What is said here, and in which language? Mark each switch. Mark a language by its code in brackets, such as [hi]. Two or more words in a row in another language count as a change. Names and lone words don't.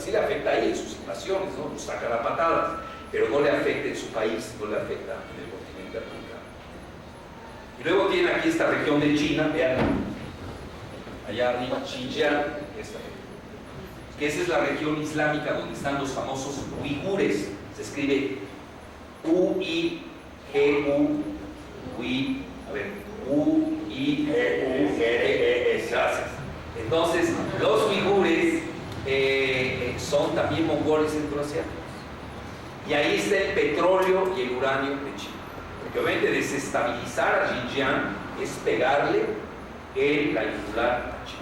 [es] Sí le afecta ahí en sus invasiones, ¿no? Nos saca la patada, pero no le afecta en su país, no le afecta en el continente africano. Y luego tiene aquí esta región de China, vean, allá arriba, Xinjiang, que esa es la región islámica donde están los famosos uigures. Se escribe U-I-G-U, U-I-G-U-E. Gracias. Entonces, los uigures son también mongoles centroasiáticos. Y ahí está el petróleo y el uranio de China. Porque obviamente desestabilizar a Xinjiang es pegarle la yugular a China.